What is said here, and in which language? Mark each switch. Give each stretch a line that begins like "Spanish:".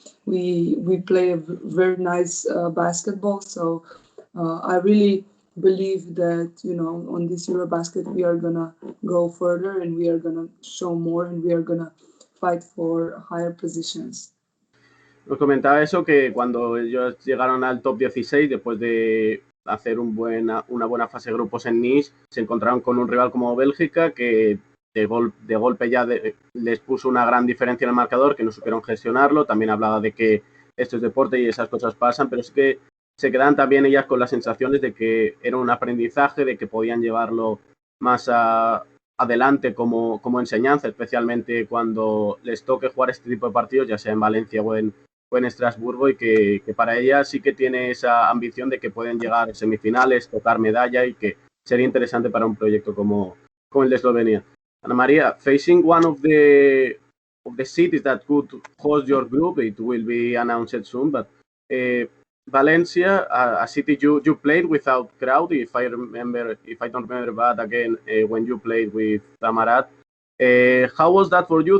English: We play a very nice basketball, so I really believe that on this Eurobasket we are gonna go further, and we are gonna show more, and we are gonna fight for higher positions.
Spanish: Nos comentaba eso, que cuando ellos llegaron al top 16, después de hacer una buena fase de grupos en Nice, se encontraron con un rival como Bélgica, que de golpe ya les puso una gran diferencia en el marcador, que no supieron gestionarlo. También hablaba de que esto es deporte y esas cosas pasan, pero sí que se quedan también ellas con las sensaciones de que era un aprendizaje, de que podían llevarlo más adelante como enseñanza, especialmente cuando les toque jugar este tipo de partidos, ya sea en Valencia o en Estrasburgo, y que para ella sí que tiene esa ambición de que pueden llegar a semifinales, tocar medalla, y que sería interesante para un proyecto como el de Eslovenia.
English: Ana María, facing one of the cities that could host your group, it will be announced soon, but Valencia, a city you played without crowd, if I don't remember bad, again, when you played with Zamarat. How was that for you?